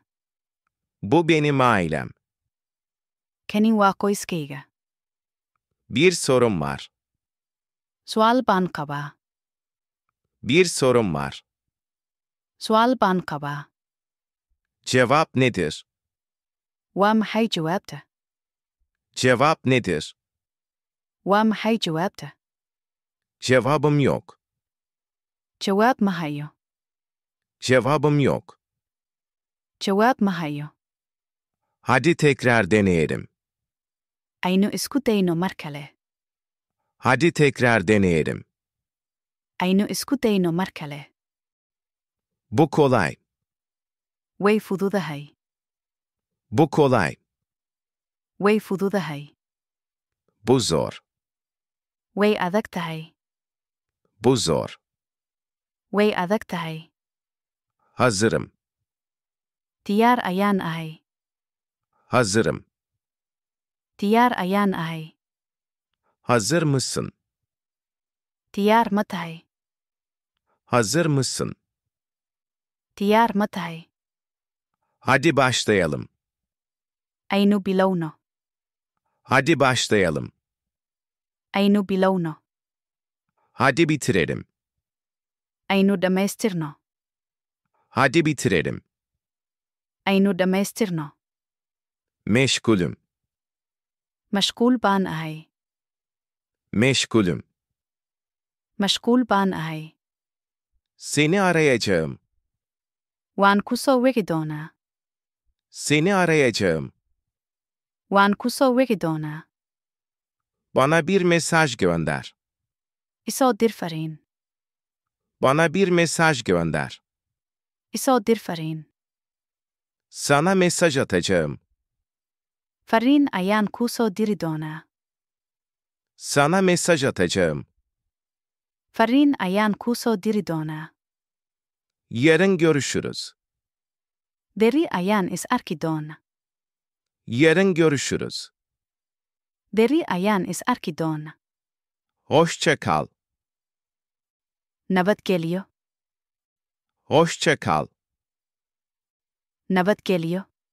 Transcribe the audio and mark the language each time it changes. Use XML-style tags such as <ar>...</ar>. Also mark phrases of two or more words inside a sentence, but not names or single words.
<tr>Bu benim ailem. Keni wako iskeiga. Bir sorun var.</tr> <so>Swal ban kaba.</so> <tr>Bir sorun var.</tr> <so>Swal ban kaba.</so> <tr>Cevap nedir?</tr> <so>Waa maxay jawaabta?</so> <tr>Cevap nedir?</tr> <so>Waa maxay jawaabta?</so> <tr>Cevabım yok.</tr> <so>Jawaab ma hayo.</so> <tr>Cevabım yok.</tr> <so>Jawaab ma hayo.</so> <tr>Hadi tekrar deneyelim.</tr> <so>Aynu isku dayno mar kale.</so> <tr>Hadi tekrar deneyelim.</tr> <so>Aynu isku dayno mar kale.</so> <tr>Bu kolay.</tr> <so>Way fududahay.</so> <tr>Bu kolay.</tr> <so>Way fududahay.</so> <tr>Bu zor.</tr> <so>Way adag tahay.</so> <tr>Bu zor.</tr> <so>Way adag tahay.</so> <tr>Hazırım.</tr> <so>Diyaar ayaan ahay.</so> <tr>Hazırım.</tr> <so>Diyaar ayaan ahay.</so> <tr>Hazır mısın?</tr> <so>Diyaar ma tahay.</so> <tr>Hazır mısın?</tr> <so>Diyaar ma tahay.</so> <tr>Hadi başlayalım.</tr> <so>Aynu bilowno.</so> <tr>Hadi başlayalım.</tr> <so>Aynu bilowno.</so> <tr>Hadi bitirelim.</tr> <so>Aynu dhammaystirno.</so> <tr>Hadi bitirelim.</tr> <so>Aynu dhammaystirno.</so> <tr>Meşgulüm.</tr> <so>Mashquul baan ahay.</so> <tr>Meşgulüm.</tr> <so>Mashquul baan ahay.</so> <tr>Seni arayacağım.</tr> <so>Waan ku soo wici doonaa.</so> <tr>Seni arayacağım.</tr> <so>Waan ku soo wici doonaa.</so> <tr>Bana bir mesaj gönder.</tr> <so>Isoo dir fariin.</so> <tr>Bana bir mesaj gönder.</tr> <so>Isoo dir fariin.</so> <tr>Sana mesaj atacağım.</tr> <so>Fariin ayaan kuu soo diri doonaa.</so> <tr>Sana mesaj atacağım.</tr> <so>Fariin ayaan kuu soo diri doonaa.</so> <tr>Yarın görüşürüz.</tr> <so>Berri ayaan is arki doona.</so> <tr>Yarın görüşürüz.</tr> <so>Berri ayaan is arki doona.</so> <tr>Hoşça kal.</tr> <so>Nabadgelyo.</so> <tr>Hoşça kal.</tr> <so>Nabadgelyo.</so>